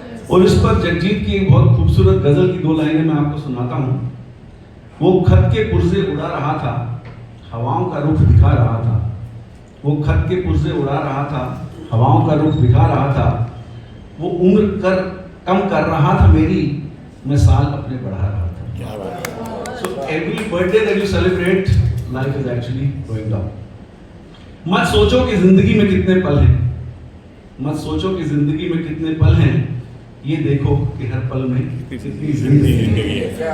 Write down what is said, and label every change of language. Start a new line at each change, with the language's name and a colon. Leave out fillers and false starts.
Hindi: और इस पर जगजीत की एक बहुत खूबसूरत गजल की 2 लाइनें मैं आपको सुनाता हूं। वो खत के पुर्जे उड़ा रहा था, हवाओं का रुख दिखा रहा था। वो खत के पुर्जे उड़ा रहा था, हवाओं का रुख दिखा रहा था। वो उम्र कम कर रहा था मेरी, मैं साल अपने बढ़ा रहा था।
English: So every birthday that you celebrate, life is actually going down.
Hindi: मत सोचो कि जिंदगी में कितने पल हैं, मत सोचो कि जिंदगी में कितने पल हैं, ये देखो कि हर पल में कितनी जिंदगी है।